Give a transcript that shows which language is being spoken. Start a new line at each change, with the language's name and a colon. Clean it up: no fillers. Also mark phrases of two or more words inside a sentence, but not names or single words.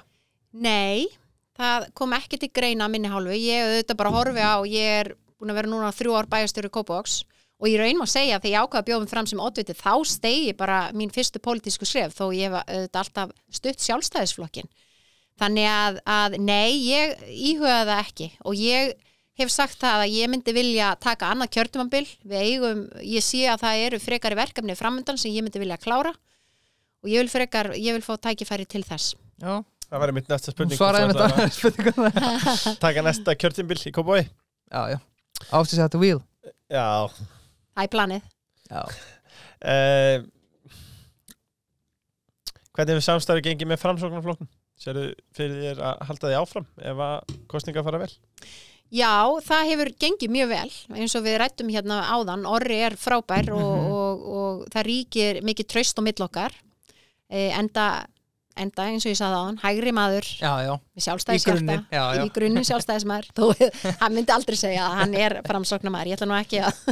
Icelandic: Nei, það kom ekki til greina minni hálfu, ég auðvitað bara horfi á ég búin að vera núna 3 ár bæjarstjóri Kópavogs og ég raun má segja að þegar ég ákvað að bjóða mig fram sem oddviti þá steigi bara mín fyrstu pólitísku skref þó ég hef auðvitað alltaf stutt Sjálfstæðisflokkin þannig að nei, ég íhugaði það ekki og ég hef sagt það að ég myndi vilja taka annað kjörtímabil ég sé að það eru frekari verkefni framundan sem ég myndi vilja klára og ég vil fá tækifæri til þess Já Það væri mitt næsta spurning Svaraði með það spurningum Taka næsta kjörtímabil í Kópavogi
English: Já Ásdís at the wheel
Icelandic: Já Það er planið Já Hvernig hefur samstarfið gengið með Framsóknarflokknum? Sérðu fyrir þér að halda því áfram ef að kosningar fara vel? Já, það hefur gengið mjög vel eins og við rættum hérna áðan Orri frábær og það ríkir mikið traust á milli okkar enda eins og ég sagði áðan, hægri maður með sjálfstæðishjarta í grunninn sjálfstæðismaður þó hann myndi aldrei segja að hann framsóknarmaður, ég ætla nú ekki